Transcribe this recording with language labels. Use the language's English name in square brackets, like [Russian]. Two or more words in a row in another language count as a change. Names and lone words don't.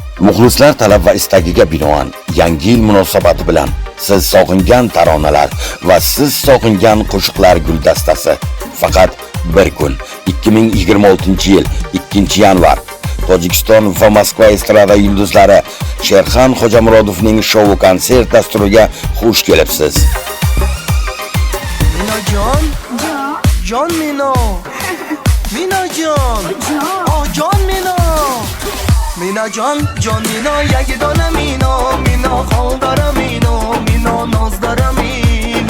[Uzbek] Muxlislar talab va istagiga binoan yangi yil munosabati bilan siz sog'ingan taronalar va siz sog'ingan qo'shiqlar guldastasi faqat bir kun 2026-yil 2-yanvar Tojikiston va Moskva estrada yulduzlari Sherxan Xo'jamurodovning shou konsert dasturiga xush kelibsiz. [Tajik] Minajon, jon Mino. Minajon, oh jon Mino. Minajon, jon Mino, yagidona Mino, Mino xoldara Mino, Mino nozdara Mino.